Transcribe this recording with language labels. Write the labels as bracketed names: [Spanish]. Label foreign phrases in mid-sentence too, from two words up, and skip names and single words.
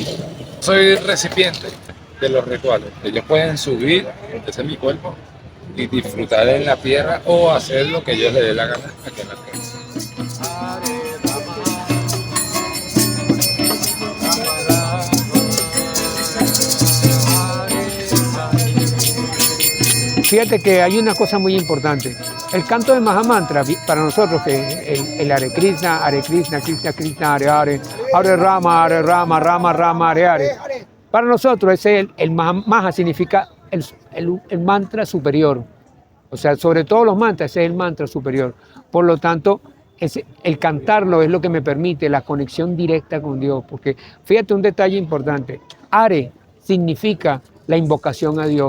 [Spanish] Soy recipiente de los rituales. Ellos pueden subir, ese es mi cuerpo, y disfrutar en la tierra o hacer lo que ellos les dé la gana aquí en la tierra. Fíjate que hay una cosa muy importante. El canto de Mahamantra, para nosotros, que es el [Sanskrit] Hare Krishna, Krishna, Krishna, Hare Rama, Rama, Rama, Hare. [Spanish] Para nosotros ese el Maha significa el mantra superior. O sea, sobre todos los mantras, ese es el mantra superior. Por lo tanto, el cantarlo es lo que me permite la conexión directa con Dios. Porque fíjate un detalle importante. Hare significa la invocación a Dios.